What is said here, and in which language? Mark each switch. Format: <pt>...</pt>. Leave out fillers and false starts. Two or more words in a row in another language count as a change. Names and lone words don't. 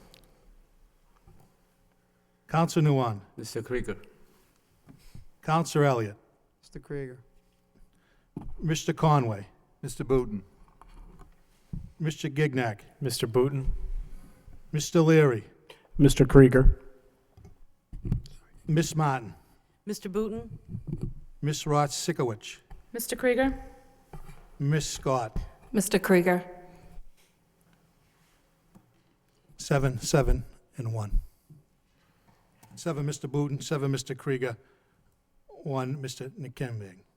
<en>Counselor Nguyen. Mr. Krieger. Counselor Elliott. Mr. Krieger. Mr. Conway. Mr. Booton. Mr. Gignac. Mr. Booton. Mr. Leary. Mr. Krieger. Miss Martin. Mr. Booton. Miss Rotsikowicz. Mr. Krieger. Miss Scott. Mr. Krieger. 7, 7, and 1. 7 Mr. Booton, 7 Mr. Krieger, 1 Mr. Nikembeng.</en>